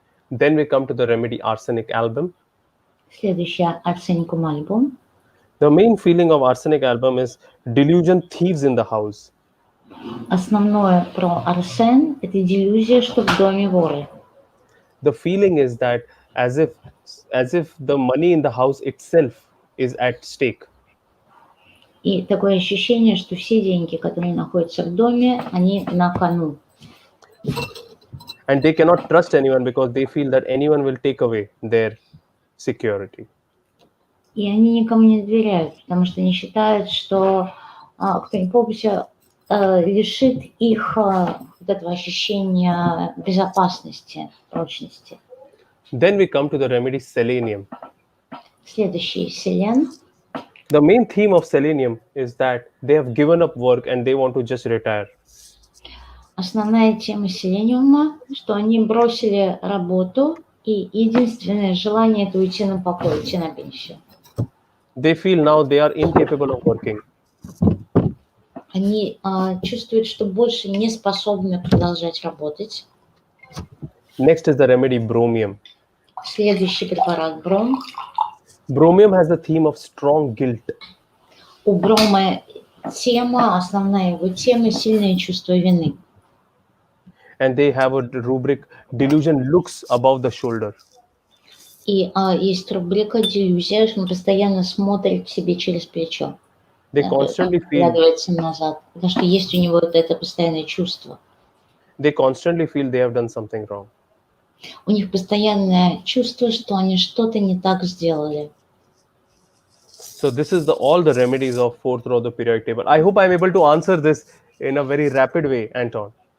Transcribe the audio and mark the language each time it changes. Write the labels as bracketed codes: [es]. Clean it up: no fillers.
[en] Then we come to the remedy arsenic album. [ru] Следующий арсеникум альбум. [en] The main feeling of arsenic album is delusion thieves in the house. [ru] Основное про арсен – это делюзия, что в доме воры. [en] The feeling is that as if the money in the house itself is at stake. [ru] И такое ощущение, что все деньги, которые находятся в доме, они на кону. [en] And they cannot trust anyone because they feel that anyone will take away their security. [ru] И они никому не доверяют, потому что они считают, что кто-нибудь лишит их вот этого ощущения безопасности, прочности. [en] Then we come to the remedy selenium. [ru] Следующий селен. [en] The main theme of selenium is that they have given up work and they want to just retire. [ru] Основная тема селениума, что они бросили работу, и единственное желание – это уйти на покой, уйти на пенсию. [en] They feel now they are incapable of working. [ru] Они чувствуют, что больше не способны продолжать работать. [en] Next is the remedy bromium. [ru] Следующий препарат бром. [en] Bromium has a theme of strong guilt. [ru] У брома тема, основная его тема – сильное чувство вины. [en] And they have a rubric delusion looks above the shoulder. [ru] И есть рубрика «Делюзия», что он постоянно смотрит себе через плечо. [en] They constantly feel [ru] Оглядывается назад, потому что есть у него вот это постоянное чувство. [en] they have done something wrong. [ru] У них постоянное чувство, что они что-то не так сделали. [en] So this is all the remedies of fourth row of the periodic table. I hope I'm able to answer this in a very rapid way, Anton.